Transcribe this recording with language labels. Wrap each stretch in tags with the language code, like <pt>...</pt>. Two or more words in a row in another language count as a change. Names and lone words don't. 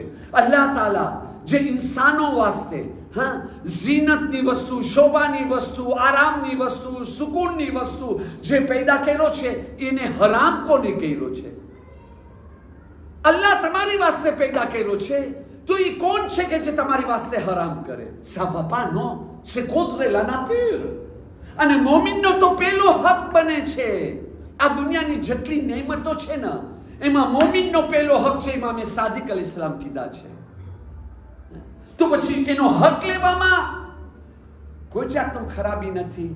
<gu>અલ્લાહ તાલા જે ઇન્સાનો વાસ્તે ઝીનતની વસ્તુ, શોભાની વસ્તુ, આરામની વસ્તુ, સુકૂનની વસ્તુ જે પેદા કર્યો છે, એને હરામ કોને કર્યો છે? અલ્લાહ તમારી વાસ્તે પેદા કર્યો છે, તો એ કોણ છે કે જે તમારી વાસ્તે હરામ કરે?</gu> <fr>Ça va pas, non? C'est contre la nature.</fr> <gu>અને મોમિનનો તો પેલો હક બને છે. આ દુનિયાની જેટલી નેમતો છે ને, એમાં મોમિનનો પેલો હક છે. ઇમામે સાદિક અલૈહિસ્સલામ કીધા છે. તો પછી એનો હક લેવામાં કોઈ જાતનો ખરાબી નથી.</gu>